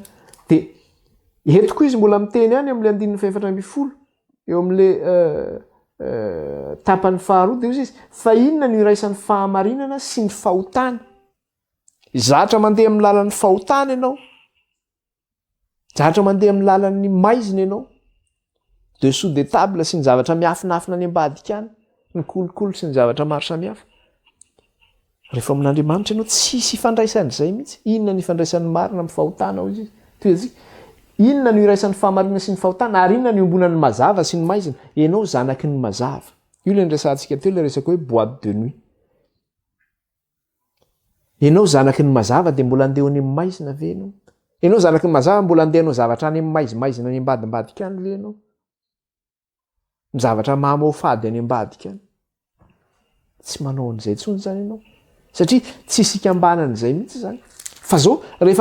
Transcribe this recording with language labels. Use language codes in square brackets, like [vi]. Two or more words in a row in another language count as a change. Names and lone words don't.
[mg] De eto koa izy mbola miteny ihany amin'le 4:10 eo amin'le tapany faharoa de izy fa inona ny iraisan'ny fahamarinana sy ny fahotana? Zatra mandeha amin'ny lalan'ny fahotana ianao. Zatra mandeha amin'ny lalan'ny maizina ianao. [fr] Dessous de table [mg] sy ny zavatra miafinafina any ambadika any, ny kolikoly sy ny zavatra maro samihafa. Rehefa amin'Andriamanitra ianao tsisy ifandraisan'izay mihitsy. Inona ny ifandraisan'ny marina amin'ny fahotana ao izy? Toy inona ny iraisan'ny fahamarinana sy ny fahotana ary inona ny ombonan'ny mazava sy ny maizina? Ianao zanaky ny mazava. Io le nresantsika teo le resaka hoe [fr] boîte de nuit. [mg] Ianao zanaky ny mazava de mbola andeha any amin'ny maizina ve ianao? ianao zanaky mazava mbola andehanao zavatra any maizimaizina any ambadimbadika any le anao mizavatra mahamofady any ambadika any tsy manao an'izay tsony zany ianao satria tsisy ikambanan'izay mihitsy zany fa zao rehefa